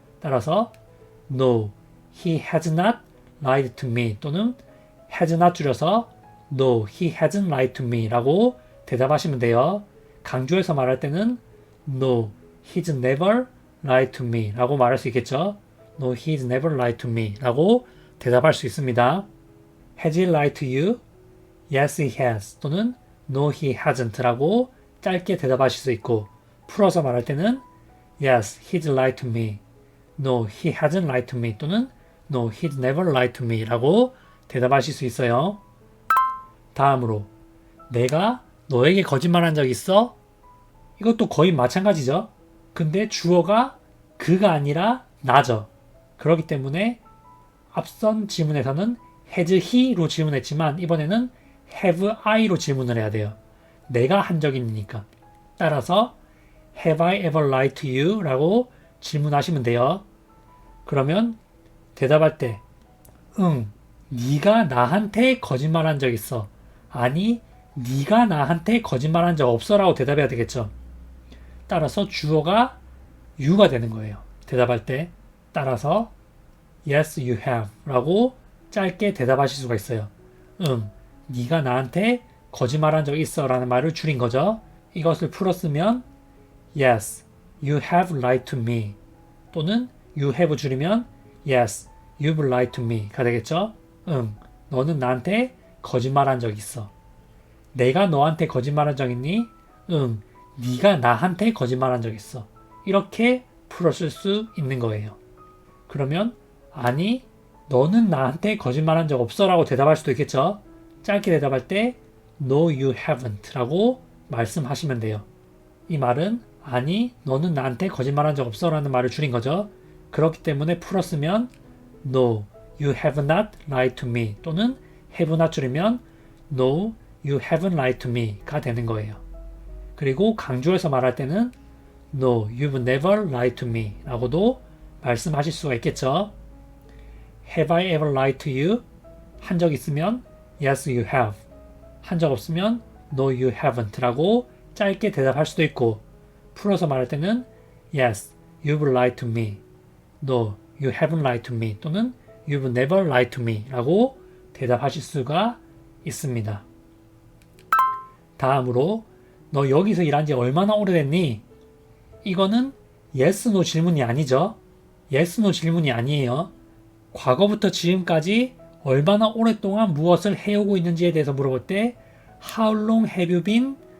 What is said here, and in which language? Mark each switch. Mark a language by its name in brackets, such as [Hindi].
[Korean] 따라서 [English] No, he has not lied to me [Korean] 또는 [English] has not [Korean] 줄여서 [English] No, he hasn't lied to me [Korean] 라고 대답하시면 돼요. 강조해서 말할 때는 [English] No, he's never lied to me [Korean] 라고 말할 수 있겠죠. [English] No, he's never lied to me 라고 대답할 수 있습니다. Has he lied to you? Yes, he has [Korean] 또는 [English] No, he hasn't [Korean] 라고 짧게 대답하실 수 있고 풀어서 말할 때는 [English] Yes, he's lied to me. No, he hasn't lied to me [Korean] 또는 [English] No, he's never lied to me [Korean] 라고 대답하실 수 있어요. 다음으로 내가 너에게 거짓말한 적 있어? 이것도 거의 마찬가지죠. 근데 주어가 그가 아니라 나죠. 그렇기 때문에 앞선 질문에서는 has he로 질문했지만 이번에는 have I로 질문을 해야 돼요. 내가 한 적이 있으니까. 따라서 [English] Have I ever lied to you? [Korean] 라고 질문하시면 돼요. 그러면 대답할 때 응, 네가 나한테 거짓말한 적 있어. 아니, 네가 나한테 거짓말한 적 없어 라고 대답해야 되겠죠. 따라서 주어가 you가 되는 거예요. 대답할 때. 따라서 [English] Yes, you have [Korean] 라고 짧게 대답하실 수가 있어요. 응, 네가 나한테 거짓말한 적 있어 라는 말을 줄인 거죠. 이것을 풀었으면 [English] Yes, you have lied to me [Korean] 또는 [English] you have [Korean] 줄이면 [English] Yes, you've lied to me [Korean] 가 되겠죠. 응, 너는 나한테 거짓말한 적 있어. 내가 너한테 거짓말한 적 있니? 응, 네가 나한테 거짓말한 적 있어. 이렇게 풀었을 수 있는 거예요. 그러면 아니, 너는 나한테 거짓말한 적 없어 라고 대답할 수도 있겠죠. 짧게 대답할 때 [English] No, you haven't [Korean] 라고 말씀하시면 돼요. 이 말은 아니, 너는 나한테 거짓말한 적 없어 라는 말을 줄인 거죠. 그렇기 때문에 풀었으면 [English] No, you have not lied to me [Korean] 또는 [English] have not [Korean] 줄이면 [English] No, you haven't lied to me [Korean] 가 되는 거예요. 그리고 강조해서 말할 때는 [English] No, you've never lied to me [Korean] 라고도 말씀하실 수가 있겠죠. [English] Have I ever lied to you? [Korean] 한 적 있으면 [English] Yes, you have. [Korean] 한 적 없으면 [English] No, you haven't [Korean] 라고 짧게 대답할 수도 있고 풀어서 말할 때는 [English] Yes, you've lied to me. No, you haven't lied to me [Korean] 또는 [English] You've never lied to me [Korean] 라고 대답하실 수가 있습니다. 다음으로 너 여기서 일한 지 얼마나 오래됐니? 이거는 yes, no 질문이 아니죠. yes, no 질문이 아니에요. 과거부터 지금까지 얼마나 오랫동안 무엇을 해오고 있는지에 대해서 물어볼 때 [English] How long have you been?